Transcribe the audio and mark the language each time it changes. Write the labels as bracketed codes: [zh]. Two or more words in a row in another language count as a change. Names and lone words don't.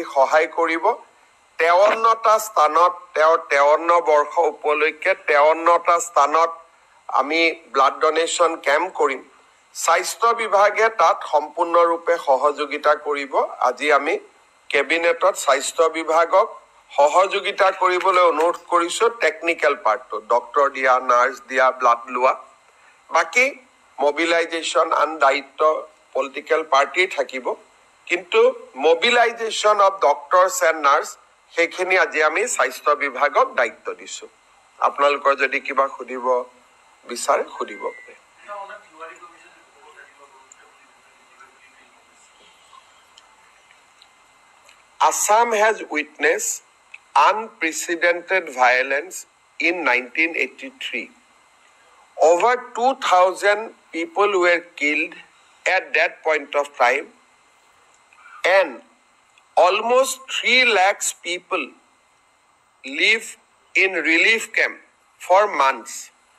[as] সহায় কৰিব 53টা স্থানত 53 বৰ্ষ উপলক্ষে 53টা স্থানত আমি [en] blood donation camp [as] কৰিম স্বাস্থ্য বিভাগে তাত সম্পূৰ্ণৰূপে সহযোগিতা কৰিব আজি আমি কেবিনেটত স্বাস্থ্য বিভাগক সহযোগিতা কৰিবলৈ অনুৰোধ কৰিছো টেকনিক্যাল পাৰ্টটো ডক্টৰ দিয়া নাৰ্স দিয়া ব্লাড লোৱা বাকি [en] mobilization and [as] দায়িত্ব [en] political party [as] থাকিব কিন্তু [en] mobilization of doctors and nurse [as] সেইখিনি আজি আমি স্বাস্থ্য বিভাগক দায়িত্ব দিছো আপোনালোকৰ যদি কিবা খুদিব বিচাৰে খুদিব [en] Assam has witnessed unprecedented violence in 1983. Over 2,000 people were killed at that point of time, and almost 3 lakhs people live in relief camp for months.